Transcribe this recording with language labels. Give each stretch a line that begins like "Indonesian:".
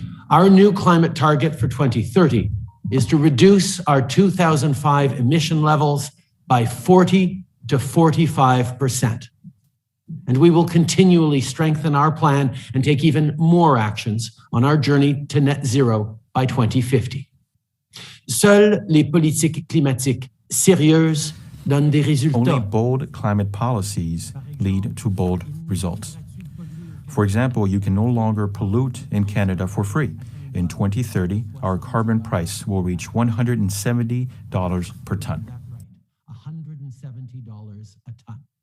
English: Our new climate target for 2030 is to reduce our 2005 emission levels by 40 to 45%. And we will continually strengthen our plan and take even more actions on our journey to net zero by 2050.
French: Seules les politiques climatiques sérieuses donnent des résultats.
English: Only bold climate policies lead to bold results. For example, you can no longer pollute in Canada for free. In 2030, our carbon price will reach $170 per ton. $170 a ton.